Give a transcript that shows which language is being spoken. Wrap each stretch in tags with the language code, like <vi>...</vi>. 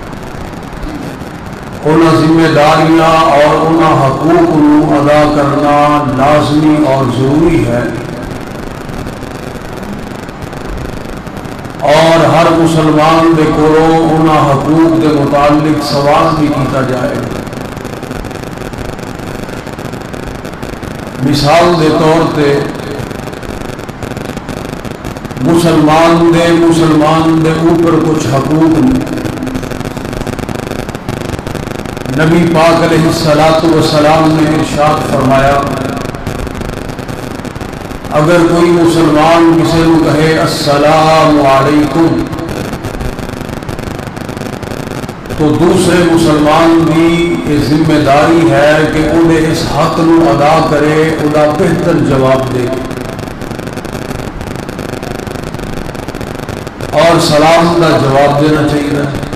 <pa>انہاں ذمہ داریاں اور انہاں حقوق کو ادا کرنا لازمی اور ضروری ہے، اور ہر مسلمان دے کولوں انہاں حقوق دے متعلق سوال بھی کیتا جائے. مثال دے طور تے مسلمان دے اوپر کچھ حقوق نے.</pa> <ur>نبی پاک علیہ السلام نے ارشاد فرمایا اگر کوئی مسلمان کسی کو کہے السلام علیکم تو دوسرے مسلمان کی یہ ذمہ داری ہے کہ انہیں اس حق کو ادا کرے، انہیں بہتر جواب دے اور سلام کا جواب دینا چاہیے.</ur>